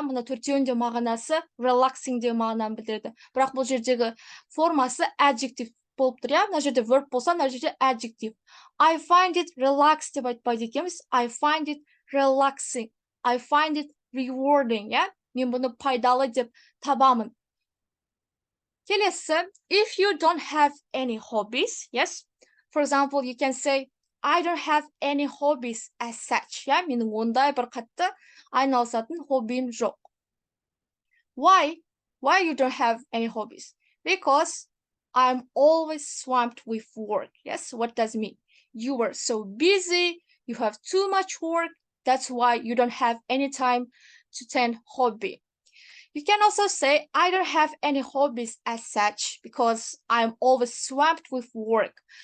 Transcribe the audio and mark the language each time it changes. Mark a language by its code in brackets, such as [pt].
[kk] Бұны төртеуінде мағынасы relaxing деп мағынаны білдіреді. Бірақ бұл жердегі формасы adjective болып тұр. Yeah? Мына жерде verb болса, мына жерде adjective. [en] I find it relaxed [kk] деп айтпайды екенбіз. [en] I find it relaxing. I find it rewarding. Yeah? [kk] Мен бұны пайдалы деп табамын. [en] Келесі, if you don't have any hobbies, yes, for example, you can say, I don't have any hobbies as such. [kk] Yeah, менің ондай бір қатты айналысатын хоббиім жоқ. [en] Why? Why you don't have any hobbies? Because I'm always swamped with work. Yes, what does it mean? You are so busy, you have too much work, that's why you don't have any time to tend hobby. You can also say, I don't have any hobbies as such because I'm always swamped with work.